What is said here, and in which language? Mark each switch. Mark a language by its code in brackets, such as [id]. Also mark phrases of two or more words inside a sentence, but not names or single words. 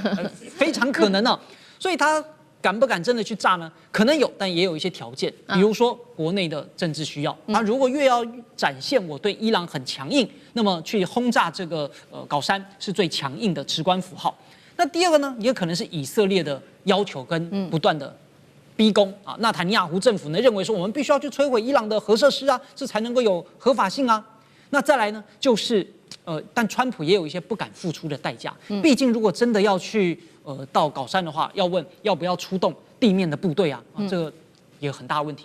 [zh] 非常可能啊。所以他。敢不敢真的去炸呢？可能有，但也有一些條件，比如說國內的政治需要。他如果越要展現我對伊朗很強硬，那麼去轟炸這個高珊是最強硬的直觀符號。那第二個呢，也可能是以色列的要求跟不斷的逼宮啊。納坦尼亞胡政府呢認為說，我們必須要去摧毀伊朗的核設施啊，這才能夠有合法性啊。那再來呢，就是但川普也有一些不敢付出的代價。畢竟如果真的要去到高珊的話，要問要不要出動地面的部隊啊，這個也有很大問題。